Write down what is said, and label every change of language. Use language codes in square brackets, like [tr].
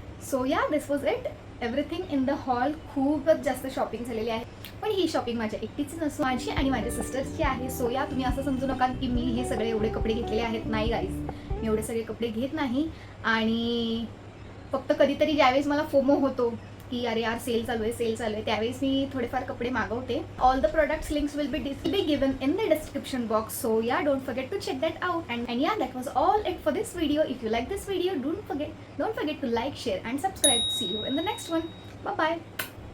[en] So this was it, everything in the hall. [mr] खूपच जास्त shopping झालेली आहे, पण ही शॉपिंग माझ्या एकटीची नसून माझी आणि माझ्या सिस्टर्सची आहे. सो तुम्ही असं समजू नका की मी हे सगळे एवढे कपडे घेतलेले आहेत. नाही गाईज, मी एवढे सगळे कपडे घेत नाही. आणि फक्त कधीतरी ज्यावेळेस मला फोमो होतो की अरे यार सेल चालू आहे, त्यावेळेस मी थोडेफार कपडे मागवते. [en] All the products links will be given in the description box. So don't forget to check that out. And that was all it for this video. If you like this video, don't forget to like, share and subscribe. See you in the next one. Bye bye.